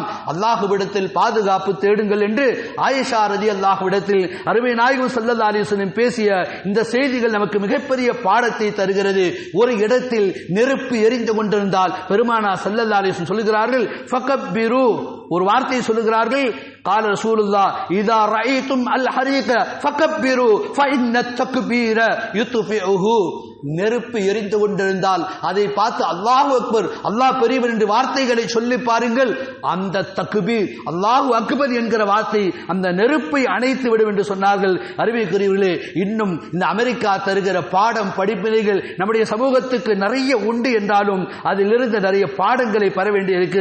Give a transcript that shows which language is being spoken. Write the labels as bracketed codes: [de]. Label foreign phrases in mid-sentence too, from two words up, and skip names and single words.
[ta] அல்லாஹ்விடத்தில் பாதுகாப்பு தேடுங்கள் என்று ஆயிஷா ரலியல்லாஹுவிடத்தில் அருமை நாயகம் [ar] صلى الله عليه وسلم [ta] பேசிய இந்த செய்திகள் நமக்கு மிகப்பெரிய பாடத்தை தருகிறது. ஒரு இடத்தில் நெருப்பு எரிந்து கொண்டிருந்தால் பெருமானார் [ar] صلى الله عليه وسلم [ta] சொல்லுகிறார்கள், ஃபகப்பிரு, ஒரு வார்த்தையை சொல்லுகிறார்கள், [ar] قال رسول الله اذا رايتم الحريق فكبروا فان التكبير يطفئه. [ta] நெருப்பு எரிந்து கொண்டிருந்தால் அதை பார்த்து [ar] الله أكبر, [ta] அல்லாஹ் பெரியவர் என்ற வார்த்தைகளை சொல்லி பாருங்கள். அந்த தக்பீர், [ar] الله أكبر [ta] என்கிற வார்த்தை அந்த நெருப்பை அணைத்து விடும் என்று சொன்னார்கள். அறிவிக்கிறீர்களே, இன்னும் இந்த அமெரிக்கா தருகிற பாடம் படிப்பினைகள் நம்முடைய சமூகத்துக்கு நிறைய உண்டு என்றாலும் அதிலிருந்து நிறைய பாடங்களை பெற வேண்டியிருக்கு.